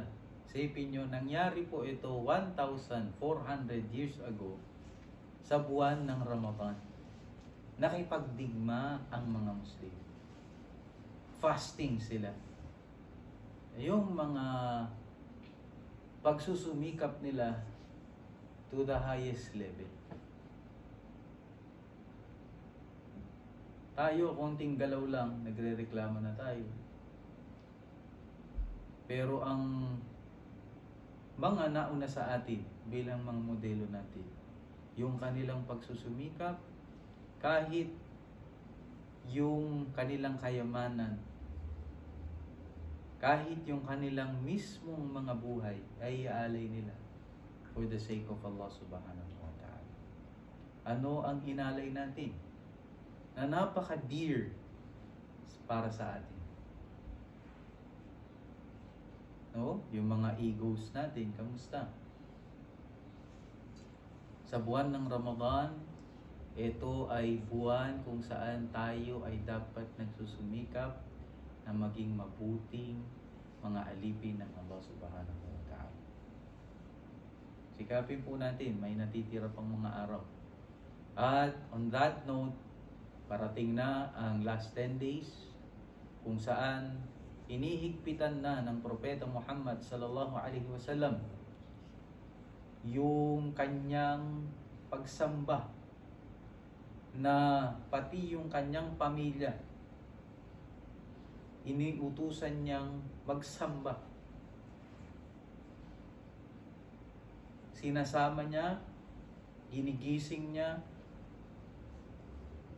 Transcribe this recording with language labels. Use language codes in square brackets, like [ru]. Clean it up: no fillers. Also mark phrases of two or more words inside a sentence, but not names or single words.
[tl] Isipin nyo, nangyari po ito 1,400 [en] years ago [tl] sa buwan ng Ramadan. Nakipagdigma ang mga Muslim. Fasting sila. Yung mga pagsusumikap nila [en] to the highest level. [tl] Tayo, konting galaw lang, nagre-reklamo na tayo. Pero ang mga nauna sa atin, bilang mga modelo natin, yung kanilang pagsusumikap, kahit yung kanilang kayamanan, kahit yung kanilang mismong mga buhay, ay iaalay nila [en] for the sake of Allah [ar] سبحانه وتعالى. [tl] Ano ang inalay natin? Na napaka-dear para sa atin. No? Yung mga egos natin, kamusta? Sa buwan ng Ramadan, ito ay buwan kung saan tayo ay dapat nagsusumikap na maging mabuting mga alipin ng Allah [ar] سبحانه وتعالى. [tl] Sikapin po natin, may natitira pang mga araw. [en] At on that note, [tl] parating na ang [en] last 10 days [tl] kung saan inihigpitan na ng Propeta Muhammad [ar] صلى الله عليه وسلم [tl] yung kanyang pagsamba na pati yung kanyang pamilya iniutusan niyang magsamba. Sinasama niya, ginigising niya, no?